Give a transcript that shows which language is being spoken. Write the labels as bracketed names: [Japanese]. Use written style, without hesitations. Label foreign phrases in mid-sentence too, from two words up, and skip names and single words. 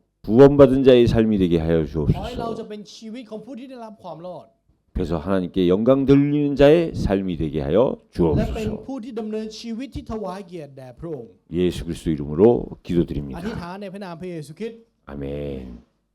[Korean] 구원받은 자의 삶이 되게 하여 [Thai] ขอให้เราจะ [Korean] 주옵소서. [Thai] เป็นชีวิตของผู้ที่ได้รับความรอด [Korean] 그래서 하나님께 영광 돌리는 자의 삶이 되게 하여 [Thai] และเป็น [Korean] 주옵소서. [Thai] ผู้ที่ดำเนินชีวิตที่ถวายเกียรติแด่พระองค์ [Korean] 예수 그리스도 이름으로 [Thai] อธิษ [Korean] 기도드립니다. [Thai] ฐานในพระนามพระเยซูคริสต์ [Korean] 아멘.